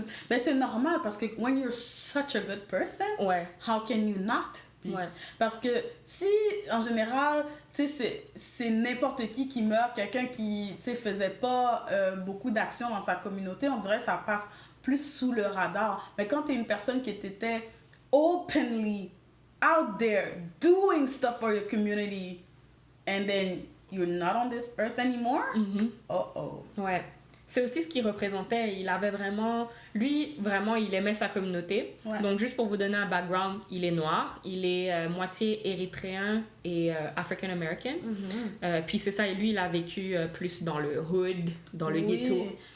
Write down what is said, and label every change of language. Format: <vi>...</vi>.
<fr>Mais c'est normal parce que</fr> <en>when you're such a good person, how can you not be?</en> <fr>Parce que si, en général, tu sais, c'est n'importe qui meurt, quelqu'un qui, tu sais, faisait pas beaucoup d'actions dans sa communauté, on dirait que ça passe plus sous le radar. Mais quand t'es une personne qui était openly</fr> <en>out there doing stuff for your community and then you're not on this earth anymore. Uh-oh.</en> <fr>Ouais. C'est aussi ce qu'il représentait. Il avait vraiment... Lui, vraiment, il aimait sa communauté. Ouais. Donc, juste pour vous donner un background, il est noir. Il est moitié érythréen et African-American. Puis c'est ça, et lui, il a vécu plus dans le hood, dans le ghetto.</fr>